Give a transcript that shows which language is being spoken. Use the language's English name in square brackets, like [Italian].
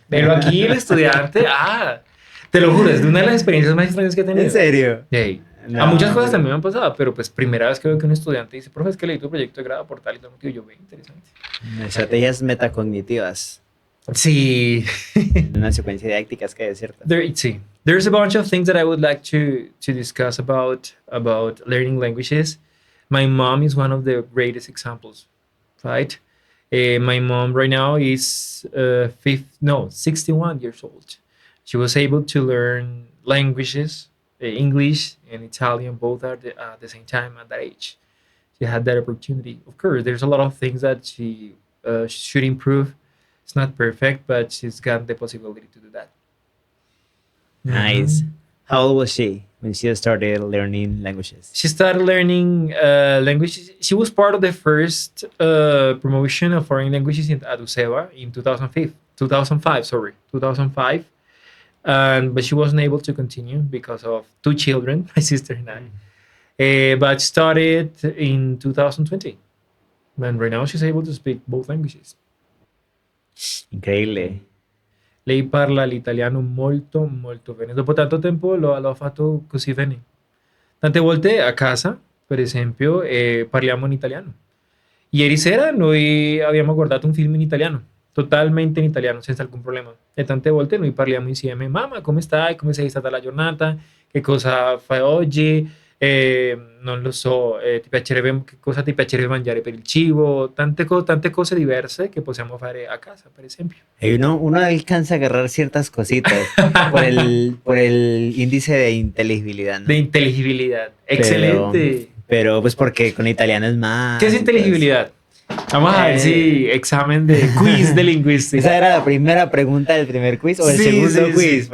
[Spanish] Pero aquí el estudiante, te lo juro, es de una de las experiencias más extrañas que he tenido. ¿En serio? Hey. No. A muchas cosas también me han pasado, pero pues primera vez que veo que un estudiante dice, profe, es que leí tu proyecto de grado por tal y tal motivo. Yo, ve, interesante. Estrategias metacognitivas. Sí. Una secuencia didáctica que es cierta. Sí. [English] There's a bunch of things that I would like to discuss about learning languages. My mom is one of the greatest examples, right? My mom right now is 61 years old. She was able to learn languages, English and Italian, both at the same time at that age. She had that opportunity. Of course, there's a lot of things that she should improve. It's not perfect, but she's got the possibility to do that. Nice. How old was she when she started learning languages? She started learning languages. She was part of the first promotion of foreign languages at UCEBA in 2005. But she wasn't able to continue because of 2 children, my sister and I. But started in 2020. And right now she's able to speak both languages. [Spanish] Increíble. [Italian] Lei parla l'italiano molto molto bene. Dopo tanto tempo l'ho fatto così bene. Tante volte a casa, per esempio, parliamo in italiano. Ieri sera noi abbiamo guardato un film in italiano, totalmente in italiano, senza alcun problema. E tante volte noi parliamo insieme. Mamma, come stai? Come sei stata la giornata? Che cosa fai oggi? Non lo so, che cosa ti piacerebbe mangiare per il cibo? Tante cose diverse che possiamo fare a casa, per esempio. [Spanish] Uno alcanza a agarrar ciertas cositas por el índice de inteligibilidad, ¿no? De inteligibilidad. Excelente. Pero pues porque con italiano es más. ¿Qué es inteligibilidad? Vamos a ver si examen de quiz de lingüística. ¿Esa era la primera pregunta del primer quiz o el segundo quiz?